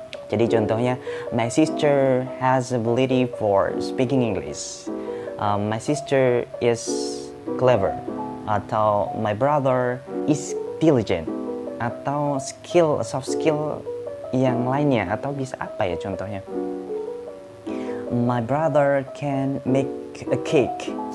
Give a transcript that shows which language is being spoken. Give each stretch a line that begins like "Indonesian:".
Indonesian: Jadi contohnya,
English: my sister has ability for speaking English. My sister is clever.
Indonesian: Atau
English: my brother is diligent.
Indonesian: Atau skill, soft skill yang lainnya. Atau bisa apa ya contohnya?
English: My brother can make a cake.